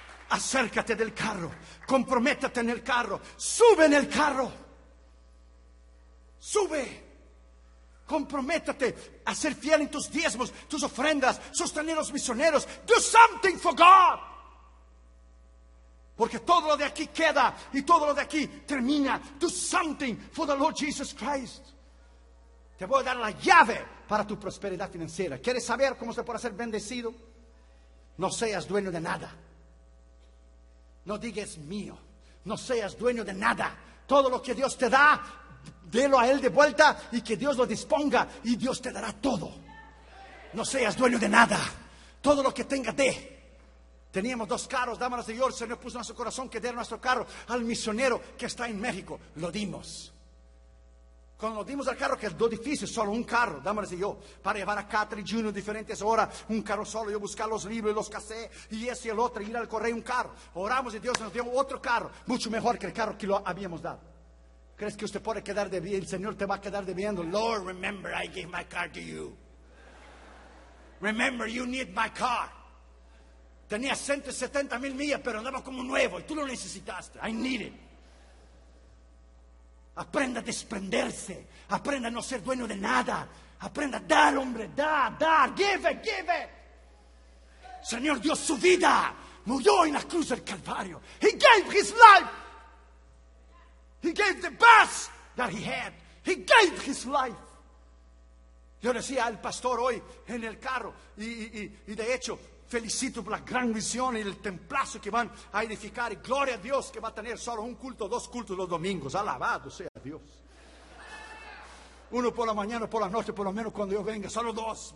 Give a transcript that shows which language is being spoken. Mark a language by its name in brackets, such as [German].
[Spanish] Acércate del carro. Comprométete en el carro. Sube en el carro. Sube. Comprométete a ser fiel en tus diezmos, tus ofrendas, sostener a los misioneros. [English] Do something for God. [Spanish] Porque todo lo de aquí queda y todo lo de aquí termina. [English] Do something for the Lord Jesus Christ. [Spanish] Te voy a dar la llave para tu prosperidad financiera. ¿Quieres saber cómo se puede ser bendecido? No seas dueño de nada. No digas mío. No seas dueño de nada. Todo lo que Dios te da, délo a Él de vuelta y que Dios lo disponga y Dios te dará todo. No seas dueño de nada. Todo lo que tenga, dé. Teníamos dos carros, dámelos de Dios. El Señor puso en nuestro corazón que diera nuestro carro al misionero que está en México. Lo dimos. Cuando lo dimos al carro, que es lo difícil, solo un carro, dámelos de Dios, para llevar a Catherine Junior diferentes horas, un carro solo, yo buscar los libros y los casé, y ese y el otro, ir al correo, un carro. Oramos y Dios nos dio otro carro, mucho mejor que el carro que lo habíamos dado. ¿Crees que usted puede quedar debiendo? El Señor te va a quedar debiendo. [English] Lord, remember I gave my car to you. Remember you need my car. [Spanish] Tenía 170 mil millas, pero andaba como nuevo. Y tú lo necesitaste. [English] I need it. [Spanish] Aprenda a desprenderse. Aprenda a no ser dueño de nada. Aprenda a dar, hombre. Dar. [English] Give it, give it. [Spanish] Señor dio su vida. Murió en la cruz del Calvario. [English] He gave his life. He gave the best that he had. He gave his life. [Spanish] Yo decía al pastor hoy en el carro. Y de hecho, felicito por la gran visión y el templazo que van a edificar. Y gloria a Dios que va a tener solo un culto, dos cultos los domingos. Alabado sea Dios. Uno por la mañana, por la noche, por lo menos cuando yo venga. Solo dos.